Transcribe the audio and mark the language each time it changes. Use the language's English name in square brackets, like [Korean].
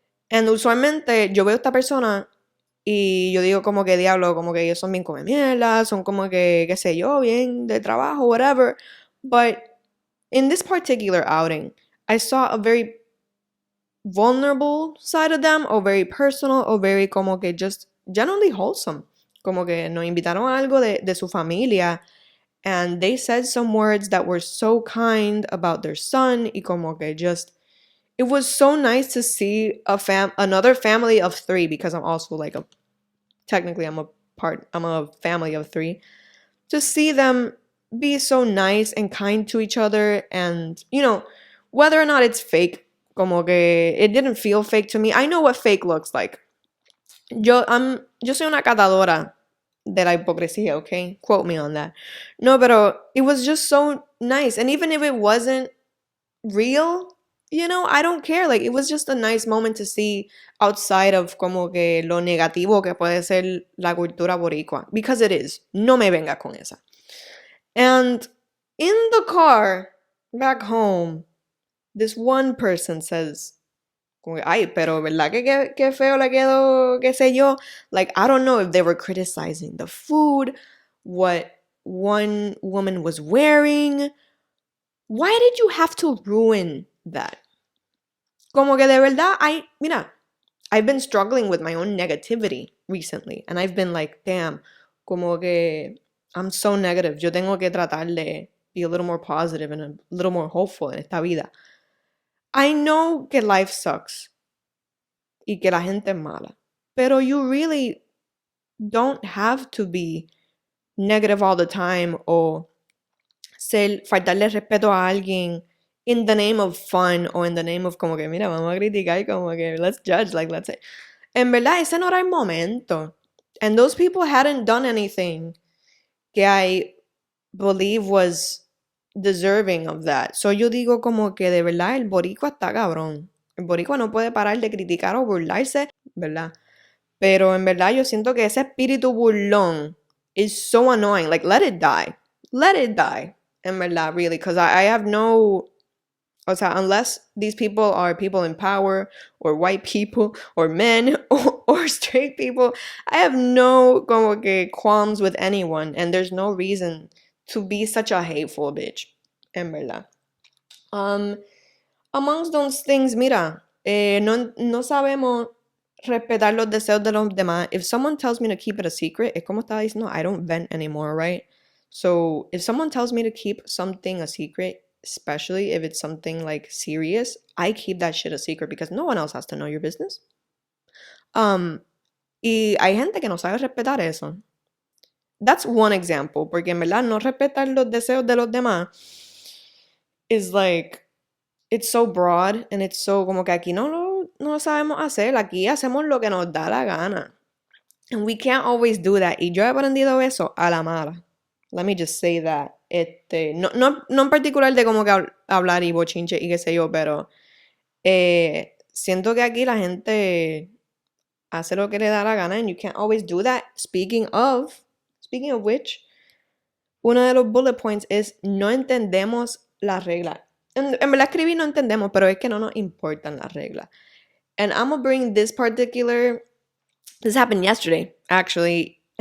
[Spanish] And usualmente yo veo a esta persona y yo digo como que diablo, como que ellos son bien come mierda, son como que, qué sé yo, bien de trabajo, whatever. [English] But in this particular outing, I saw a very vulnerable side of them, or very personal, or very [Spanish] como que [English] just generally wholesome. [Spanish] Como que nos invitaron a algo de su familia, [English] and they said some words that were so kind about their son, [Spanish] y como que [English] just, it was so nice to see another family of 3, because I'm also like technically I'm a family of 3, to see them be so nice and kind to each other, and, you know, whether or not it's fake, [Spanish] como que [English] it didn't feel fake to me. I know what fake looks like. [Spanish] Yo soy una catadora de la hipocresía, okay? [English] Quote me on that. No, pero it was just so nice. And even if it wasn't real, you know, I don't care. Like, it was just a nice moment to see outside of [Spanish] como que lo negativo que puede ser la cultura boricua. [English] Because it is. [Spanish] No me venga con esa. [English] And in the car back home, this one person says, [Spanish] ay, pero ¿verdad que feo le quedó, qué sé yo? [English] Like, I don't know if they were criticizing the food, what one woman was wearing. Why did you have to ruin that? [Spanish] Como que de verdad, mira, [English] I've been struggling with my own negativity recently, and I've been like, damn, [Spanish] como que [English] I'm so negative. [Spanish] Yo tengo que tratar de [English] be a little more positive and a little more hopeful [Spanish] en esta vida. [English] I know que life sucks [Spanish] y que la gente es mala, pero [English] you really don't have to be negative all the time [Spanish] o faltarle respeto a alguien [English] in the name of fun or in the name of [Spanish] como que mira, vamos a criticar, como que [English] let's judge, like let's say. [Spanish] En verdad, ese no era el momento. [English] And those people hadn't done anything que I believe was deserving of that. [Spanish] So yo digo como que de verdad el boricua está cabrón. El boricua no puede parar de criticar o burlarse, ¿verdad? Pero en verdad yo siento que ese espíritu burlón [English] is so annoying. Like, let it die. [Spanish] Let it die. En verdad, really. [English] Because I have no... [Spanish] O sea, [English] unless these people are people in power, or white people, or men, or straight people, I have no [Spanish] como que [English] qualms with anyone. And there's no reason to be such a hateful bitch. [Spanish] En verdad. [English] Amongst those things, [Spanish] mira, no sabemos respetar los deseos de los demás. [English] If someone tells me to keep it a secret, [Spanish] es como estaba diciendo, [English] I don't vent anymore, right? So if someone tells me to keep something a secret, especially if it's something like serious, I keep that shit a secret because no one else has to know your business. [Spanish] Y hay gente que no sabe respetar eso. [English] That's one example, [Spanish] porque en verdad no respetar los deseos de los demás [English] is like, it's so broad and it's so [Spanish] como que aquí no lo sabemos hacer, aquí hacemos lo que nos da la gana. [English] And we can't always do that. [Spanish] Y yo he aprendido eso a la mala. [English] Let me just say that. [Spanish] No en particular de como que hablar y bochinche y qué sé yo, pero siento que aquí la gente hace lo que le da la gana [English] and you can't always do that. Speaking of which, [Spanish] uno de los bullet points es no entendemos las reglas. En verdad escribí no entendemos, pero es que no nos importan las reglas. [English] And I'm gonna bring this happened yesterday, actually.